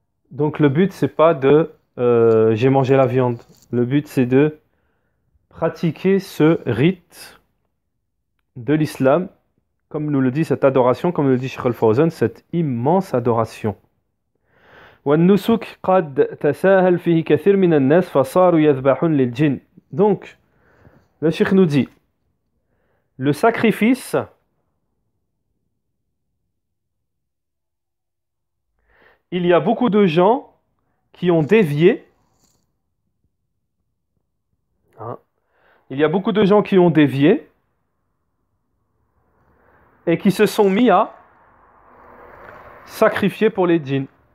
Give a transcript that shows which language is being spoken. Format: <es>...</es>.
<fr>Donc le but, c'est pas de j'ai mangé la viande. Le but, c'est de pratiquer ce rite de l'islam, comme nous le dit cette adoration, comme le dit Sheikh Al-Fawzan, cette immense adoration.</fr> <ar>والنسك قد تساهل فيه كثير من الناس فصاروا يذبحون للجن.</ar> <fr>Donc, le Cheikh nous dit, le sacrifice, il y a beaucoup de gens qui ont dévié. Hein, il y a beaucoup de gens qui ont dévié et qui se sont mis à sacrifier pour les djinns.</fr>